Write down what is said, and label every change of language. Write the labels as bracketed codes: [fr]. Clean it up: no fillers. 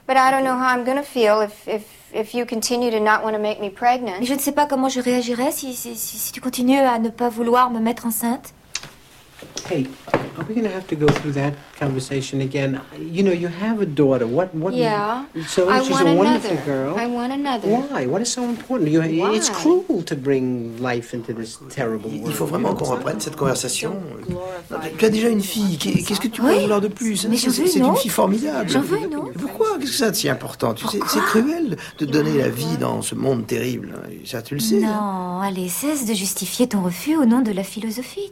[en] But I don't know how I'm gonna feel if you continue to not want to make me pregnant. [fr] Mais je ne sais pas comment je réagirais si tu continues à ne pas vouloir me mettre enceinte. [en] Hey, are we gonna have to go through that conversation again? You know, you have a daughter. What? Yeah. So she's a wonderful girl. I want another. Why? What is so important? Why? It's cruel to bring life into this terrible world. [fr] Il faut vraiment qu'on reprenne cette conversation. Tu as déjà une fille. Qu'est-ce que tu pourrais vouloir de plus? C'est une fille formidable. J'en veux une autre. Pourquoi? Qu'est-ce que ça de si important? Tu sais, c'est cruel de donner la vie dans ce monde terrible. Ça, tu le sais. Non, allez, cesse de justifier ton refus au nom de la philosophie.